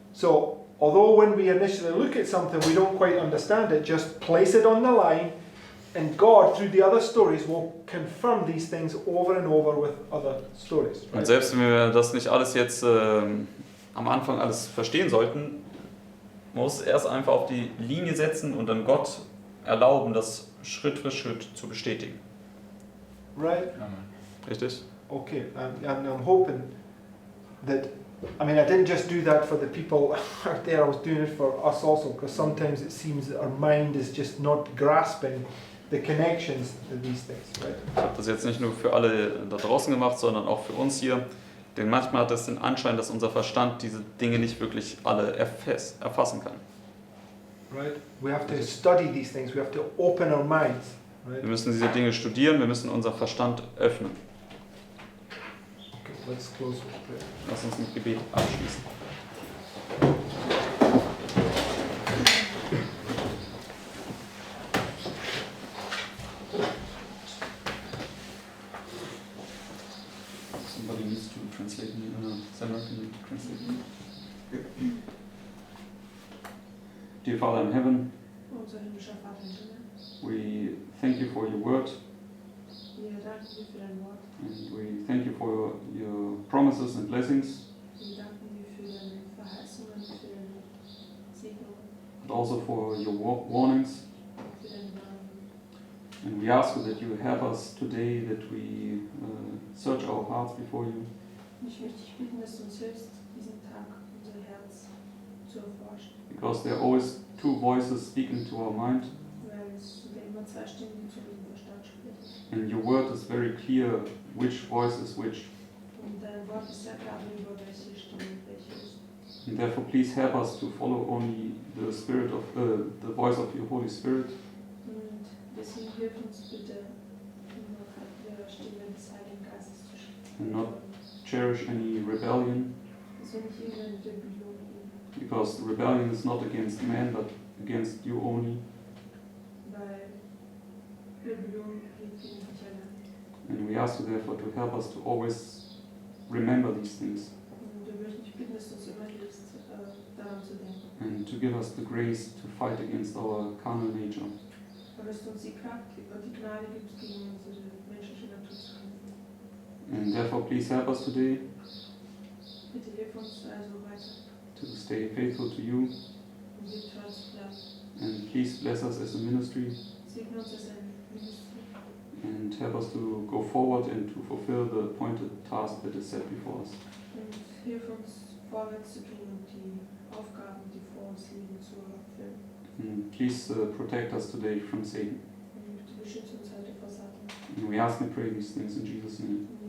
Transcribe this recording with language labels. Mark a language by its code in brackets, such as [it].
[en] So, although when we initially look at something we don't quite understand it, just place it on the line and God, through the other stories, will confirm these things over and over with other stories. [de] Und selbst wenn wir das nicht alles jetzt am Anfang alles verstehen sollten, man muss erst einfach auf die Linie setzen und dann Gott erlauben, das Schritt für Schritt zu bestätigen. [en] Right? [de] Richtig? [en] Okay, and I'm hoping that, I mean, I didn't just do that for the people out there, I was doing it for us also, because sometimes it seems that our mind is just not grasping the connections to these things, right? [de] Ich habe das jetzt nicht nur für alle da draußen gemacht, sondern auch für uns hier. Denn manchmal hat es den Anschein, dass unser Verstand diese Dinge nicht wirklich alle erfassen kann. [en] Right? We have to study these things, we have to open our minds, right? [de] Wir müssen diese Dinge studieren, wir müssen unseren Verstand öffnen. [en] Okay, let's close with prayer. [de] Lass uns mit Gebet abschließen. [en] Somebody needs to translate me. Sarah, can you translate me? Dear Father in heaven, [de] Unser himmlischer Vater im Himmel, [en] we thank you for your word [de] wir danken dir für dein Wort. [en] and we thank you for your promises and blessings, [de] Wir danken dir für deine Verheißungen, für deine Segnungen, [en] but also for your warnings. [de] für deine Warnungen. [en] And we ask you that you help us today, that we search our hearts before you, [de] Und ich möchte dich bitten, dass du uns hilfst, diesen Tag unser Herz zu erforschen. [en] because there are always two voices speaking to our mind, [de] Weil es sind ja immer zwei Stimmen, die zu unserem Verstand sprechen. [en] and your word is very clear which voice is which. [de] Und dein Wort ist sehr klar darüber, welche Stimme welche ist. [en] And therefore, please help us to follow only the spirit of the voice of your Holy Spirit, [de] Und deswegen hilf uns bitte, nur der Stimme des Heiligen Geistes zu [en] And not- [de] sprechen. [en] cherish any rebellion, [de] Dass wir nicht irgendeine Rebellion geben, [en] because rebellion is not against man, but against you only. [de] weil Rebellion geht gegen dich allein. [en] And we ask you therefore to help us to always remember these things [de] Und wir möchten dich bitten, dass du uns immer hilfst, daran zu denken. [en] and to give us the grace to fight against our carnal nature. [de] Und dass du uns die Kraft und die Gnade gibst, gegen unsere menschliche Natur zu kämpfen. [en] And therefore, please help us today [de] Bitte hilf uns also weiter, [en] to stay faithful to you, [de] um dir treu zu bleiben. [en] and please bless us as a ministry [de] Segne uns als ein [en] and help us to go forward and to fulfill the appointed task that is set before us. [de] Und hilf uns vorwärts zu gehen und die Aufgaben, die vor uns liegen, zu erfüllen. [en] And please protect us today from Satan. [de] Und bitte beschütze uns heute vor Satan. [en] And we ask and pray these things in Jesus' name.